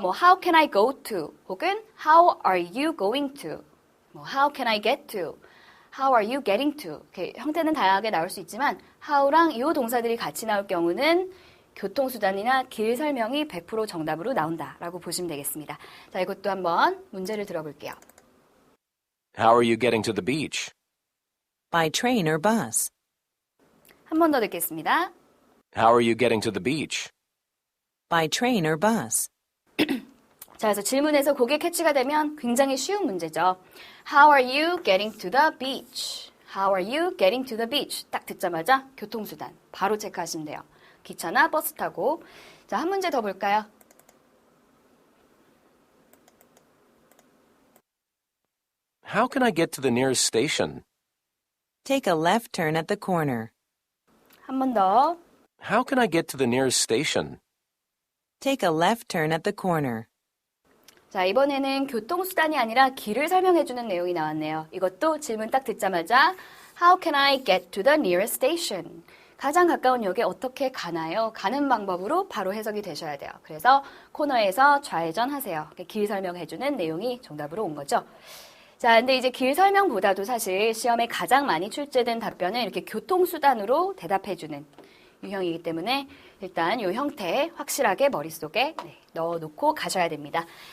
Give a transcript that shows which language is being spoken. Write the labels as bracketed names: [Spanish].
[English] 뭐 how can I go to 혹은 how are you going to, 뭐 how can I get to, how are you getting to. [Korean] 이렇게 형태는 다양하게 나올 수 있지만 how랑 이 동사들이 같이 나올 경우는 교통수단이나 길 설명이 100% 정답으로 나온다라고 보시면 되겠습니다. 자, 이것도 한번 문제를 들어볼게요. [English] How are you getting to the beach? By train or bus. [Korean] 한 번 더 듣겠습니다. [English] How are you getting to the beach? By train or bus. [Korean] 자, 그래서 질문에서 그게 캐치가 되면 굉장히 쉬운 문제죠. [English] How are you getting to the beach? How are you getting to the beach? [Korean] 딱 듣자마자 교통수단 바로 체크하시면 돼요. 기차나 버스 타고. 자, 한 문제 더 볼까요? [English] How can I get to the nearest station? Take a left turn at the corner. [Korean] 한 번 더. [English] How can I get to the nearest station? Take a left turn at the corner. [Korean] 자, 이번에는 교통수단이 아니라 길을 설명해주는 내용이 나왔네요. 이것도 질문 딱 듣자마자 [English] How can I get to the nearest station? [Korean] 가장 가까운 역에 어떻게 가나요? 가는 방법으로 바로 해석이 되셔야 돼요. 그래서 코너에서 좌회전하세요. 길 설명해주는 내용이 정답으로 온 거죠. 자, 근데 이제 길 설명보다도 사실 시험에 가장 많이 출제된 답변은 이렇게 교통수단으로 대답해주는 유형이기 때문에 일단 이 형태 확실하게 머릿속에 넣어놓고 가셔야 됩니다.